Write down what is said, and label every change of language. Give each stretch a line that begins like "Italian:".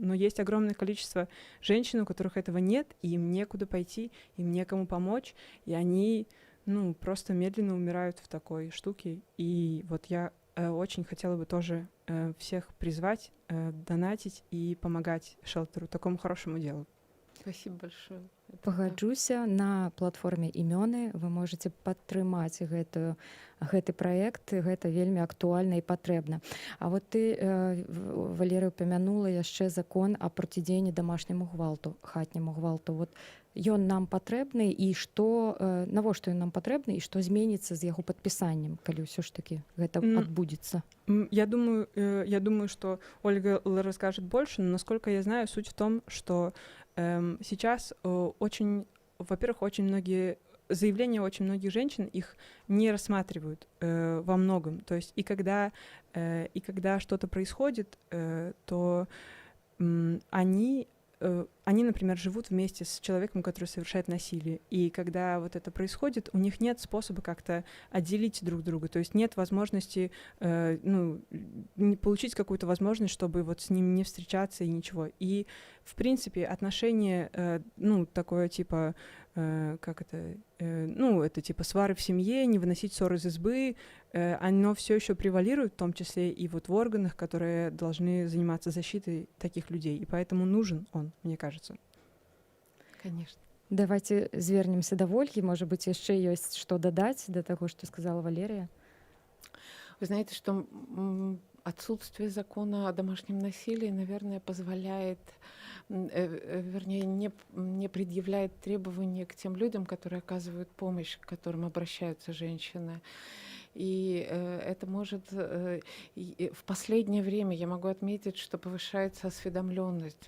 Russian: Но есть огромное количество женщин, у которых этого нет, и им некуда пойти, им некому помочь, и они, ну, просто медленно умирают в такой штуке. И вот я очень хотела бы тоже всех призвать, донатить и помогать шелтеру, такому хорошему делу. Спасибо большое. Это
Belarusian: Пагаджуся, на платформе імёны вы можете падтрымаць гэты праект, гэта вельмі актуальна і патрэбна. А вот ты, Валерыя, упомянула яшчэ закон о процідзеянні дамашняму гвалту, хатняму гвалту. Вот ён нам патрэбны, і навошта ён нам патрэбны, і што зменіцца з яго падпісаннем, калі ўсё ж таки гэта адбудзецца?
Russian: Я думаю, что Ольга расскажет больше, но насколько я знаю, суть в том, что сейчас во-первых, очень многие заявления очень многих женщин их не рассматривают во многом. То есть и когда что-то происходит, то они, например, живут вместе с человеком, который совершает насилие. И когда вот это происходит, у них нет способа как-то отделить друг друга. То есть нет возможности получить какую-то возможность, чтобы вот с ним не встречаться и ничего. И, в принципе, отношения, такое типа, это типа свары в семье, не выносить ссор из избы, оно все еще превалирует, в том числе и вот в органах, которые должны заниматься защитой таких людей. И поэтому нужен он, мне кажется. Конечно. Давайте звернемся
Belarusian: да Вольгі.
Russian: Может быть,
Belarusian: яшчэ ёсць што дадаць да таго, што сказала Валерия?
Russian: Вы знаете, что отсутствие закона о домашнем насилии, наверное, позволяет, не предъявляет требования к тем людям, которые оказывают помощь, к которым обращаются женщины. И это может... В последнее время я могу отметить, что повышается осведомленность.